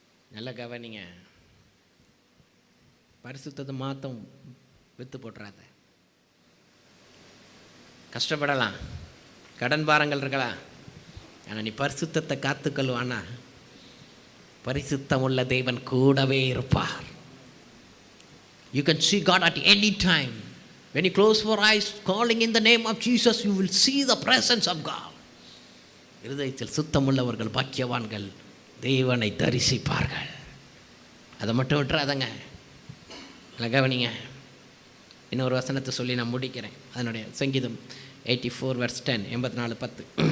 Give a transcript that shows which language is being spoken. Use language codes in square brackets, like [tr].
[ta] நல்ல கவனிங்க, பரிசுத்தத்தை மாத்தம் வித்து போட்டுறாத. கஷ்டப்படலாம், கடன் பாரங்கள் இருக்கலாம், ஆனால் நீ பரிசுத்தத்தை காத்துக்கொள்வானா, பரிசுத்தம் உள்ள தேவன் கூடவே இருப்பார். [en] You can see God at any time. When you close your eyes calling in the name of Jesus, you will see the presence of God. [ta] இருதயத்தில் சுத்தமுள்ளவர்கள் பாக்கியவான்கள், தேவனை தரிசிப்பார்கள். அதை மட்டும் விட்டுறாதங்க. கவனிங்க, இன்னொரு வசனத்தை சொல்லி நான் முடிக்கிறேன். அதனுடைய சங்கீதம் 84 verse 10, 84:10.